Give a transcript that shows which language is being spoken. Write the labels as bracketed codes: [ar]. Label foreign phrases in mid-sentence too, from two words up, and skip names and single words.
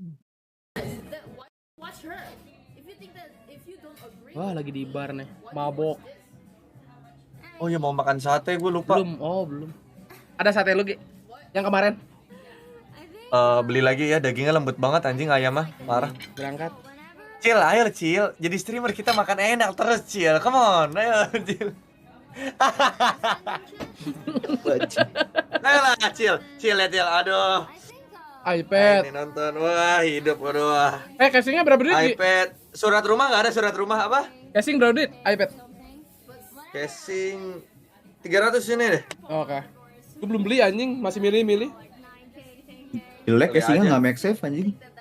[id] Wah, lagi di bar nih, mabok. Oh ya mau makan sate, gue lupa. Belum. Ada sate lu, Gi? Yang kemarin? Beli lagi ya, dagingnya lembut banget anjing ayamnya, parah. Berangkat. Cil, ayo Cil. Jadi streamer kita makan enak terus Cil. [en] Come on, [id] ayo Cil. Ayo lah Cil. Cil ya Cil, aduh. iPad. Ini nonton, wah hidup, waduh. Casingnya berapa duit? iPad. Surat rumah nggak ada, surat rumah apa? Casing berapa duit? iPad. Casing 300 ini deh. Oke. Gue belum beli anjing, masih milih-milih. Jelek casingnya nggak make safe anjing.